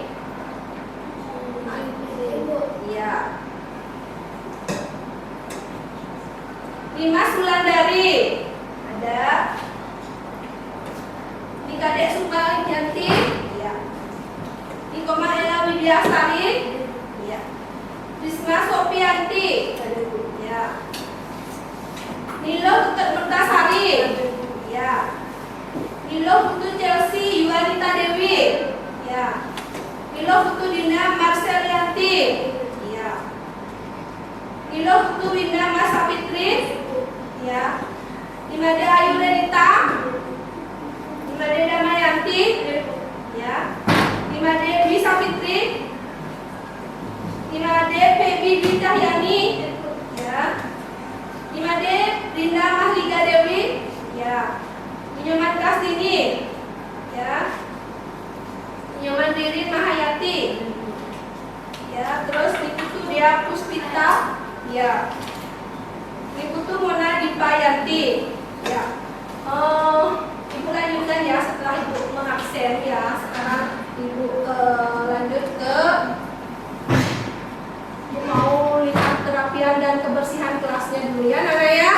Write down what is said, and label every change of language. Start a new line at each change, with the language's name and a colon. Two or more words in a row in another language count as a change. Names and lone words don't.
Indonesian: Iya. Ini Mas Wulandari. Ada. Ini Kadek Sumbang Janti. Iya. Ini Komang Ella Widyasari. Iya. Risma Sopianti. Iya. Nilo Putut Mertasari. Iya. Nilo Putu Chelsea Yuanita Dewi. Ya. Nilo Putu Dina Marcelianti. Ya. Nilo Putu Winda Mas Sapitri. Ya. Imade Ayu Renita. Imade Damayanti. Ya. Imade Dwi Sapitri. Imade Feby Dwi Cahyani. Ya. Imade Rinda Mahlika Dewi. Ya. Nyoman Kasini, ya, Nyoman Dirin Mahayati, ya, terus Ibu Dia Puspita, ya, Ibu Mona Dipayanti, ya. Ibu lanjutkan ya setelah Ibu mengabsen ya. Sekarang Ibu lanjut ke Ibu mau lihat terapian dan kebersihan kelasnya dulu ya, Nana ya.